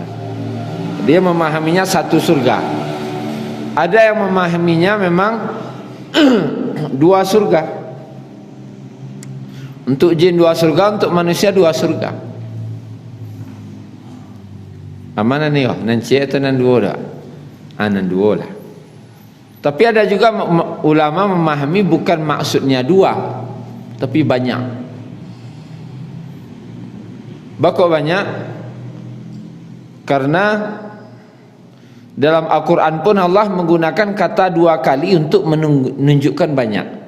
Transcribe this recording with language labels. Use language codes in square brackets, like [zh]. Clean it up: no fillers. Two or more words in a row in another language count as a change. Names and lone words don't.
[id] Dia memahaminya satu surga. Ada yang memahaminya memang dua surga. Untuk jin dua surga, untuk manusia dua surga. Mana nih? [min] Nan cie atau nan dua dah? Nan dua lah. [id] Tapi ada juga ulama memahami bukan maksudnya dua, tapi banyak. Bakal banyak karena dalam Al-Quran pun Allah menggunakan kata dua kali untuk menunjukkan banyak.